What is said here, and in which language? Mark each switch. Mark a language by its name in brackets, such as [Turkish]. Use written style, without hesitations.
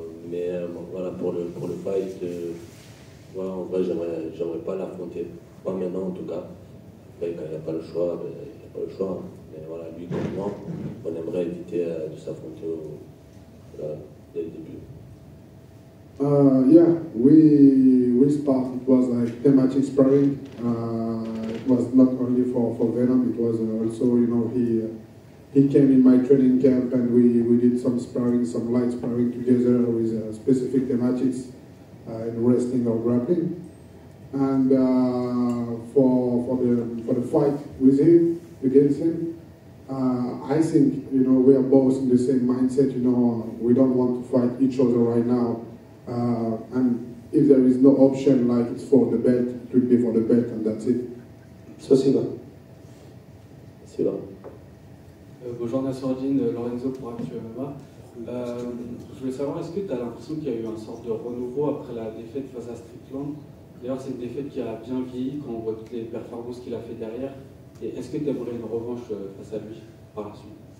[French] Mais voilà, pour le fight, voilà, en vrai, j'aimerais pas l'affronter. Pas maintenant en tout cas. Après, quand il n'y a pas le choix, il n'y a pas le choix. Mais voilà, lui comme moi, on aimerait éviter de s'affronter dès le début. [English] Yeah, we sparred. It was like thematic sparring. It was not only for Venom. It was also, you know, he came in my training camp and we did some sparring, some light sparring together with specific thematics in wrestling or grappling. And for the fight with him, against him, I think, you know, we are both in the same mindset. You know, we don't want to fight each other right now. And if there is no option, like it's for the belt, it will be for the belt, and that's it. [Russian] Spasiba. [French] Bonjour Nassourdine, Lorenzo pour Actu MMA. Je voulais savoir, est-ce que tu as l'impression qu'il y a eu une sorte de renouveau après la défaite face à Strickland? D'ailleurs, c'est une défaite qui a bien vieilli quand on voit toutes les performances qu'il a fait derrière. Et est-ce que tu aimerais une revanche face à lui par la suite?